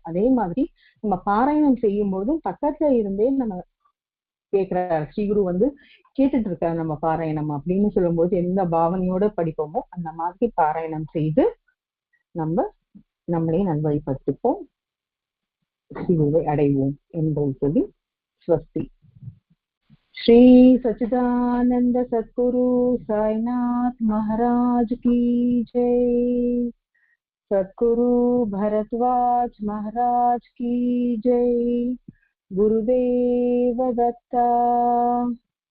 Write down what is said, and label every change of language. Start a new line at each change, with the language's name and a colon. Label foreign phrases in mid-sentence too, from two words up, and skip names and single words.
Tamil: அதே மாதிரி நம்ம பாராயணம் செய்யும் போதும் பக்கத்துல இருந்தே நம்ம கேட்கிறார் ஸ்ரீகுரு கேட்டுட்டு இருக்காரு நம்ம பாராயணம் அப்படின்னு சொல்லும் போது எந்த பாவனையோட படிப்போமோ அந்த மாதிரி பாராயணம் செய்து நம்ம நம்மளே நல்வழிப்படுத்திப்போம், ஸ்ரீகுருவை அடைவோம் என்பதை சொல்லி ஸ்வஸ்தி.
Hindi: श्री सच्चिदानंद सद्गुरु साईनाथ महाराज की जय। सद्गुरु भरद्वाज महाराज की जय। गुरुदेव दत्ता।